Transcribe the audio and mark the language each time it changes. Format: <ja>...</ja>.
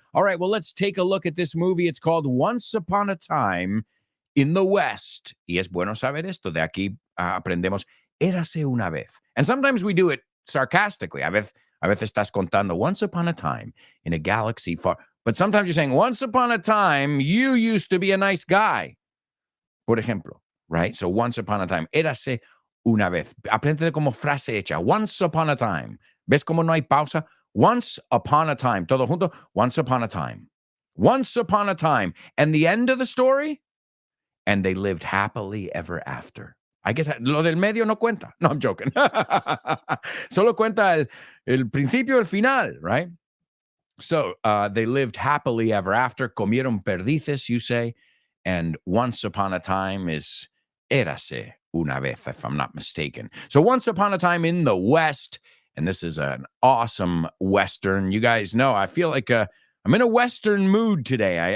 <en>All right, well, let's take a look at this movie. It's called Once Upon a Time in the West.</en> <es>Y es bueno saber esto. De aquí aprendemos érase una vez.</es> <en>And sometimes we do it sarcastically.</en> <es>A veces estás contando</es> <en>once upon a time in a galaxy far. But sometimes you're saying, once upon a time, you used to be a nice guy.</en> <es>Por ejemplo,</es> <en>right? So once upon a time,</en> <es>érase una vez. Aprende como frase hecha.</es> <en>Once upon a time.</en> <es>¿Ves cómo no hay pausa?</es> <en>Once upon a time.</en> <es>Todo junto.</es> <en>Once upon a time. Once upon a time. And the end of the story? And they lived happily ever after. I guess</en> <es>lo del medio no cuenta.</es> <en>No, I'm joking.</en> <es>Solo cuenta el principio, el final, right?</es> <en>So they lived happily ever after.</en> <es>Comieron perdices,</es> <en>you say. And once upon a time is</en> <es>érase una vez,</es> <en>if I'm not mistaken. So once upon a time in the West. And this is an awesome Western. You guys know, I feel like I'm in a Western mood today.</en>